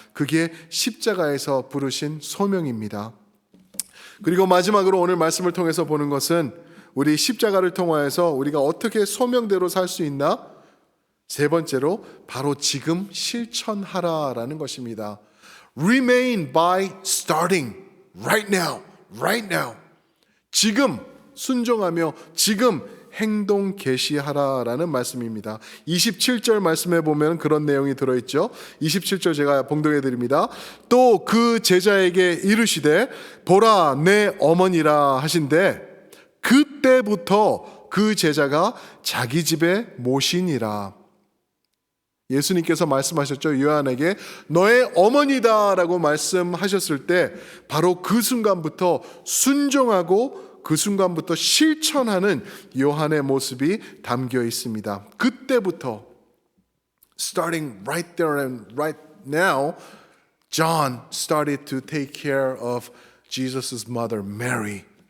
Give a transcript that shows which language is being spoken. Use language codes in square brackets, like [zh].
[ko] 그게 십자가에서 부르신 소명입니다. 그리고 마지막으로 오늘 말씀을 통해서 보는 것은 우리 십자가를 통하여서 우리가 어떻게 소명대로 살 수 있나? 세 번째로 바로 지금 실천하라라는 것입니다. [en] Remain by starting right now, right now. [ko] 지금 순종하며 지금 행동 개시하라라는 말씀입니다. 27절 말씀에 보면 그런 내용이 들어있죠. 27절 제가 봉독해 드립니다. 또 그 제자에게 이르시되 보라 내 어머니라 하신대 그때부터 그 제자가 자기 집에 모시니라. 예수님께서 말씀하셨죠. 요한에게 너의 어머니다라고 말씀하셨을 때 바로 그 순간부터 순종하고 그 순간부터 실천하는 요한의 모습이 담겨 있습니다. 그때부터 [en] starting right there and right now, John started to take care of Jesus' mother, Mary.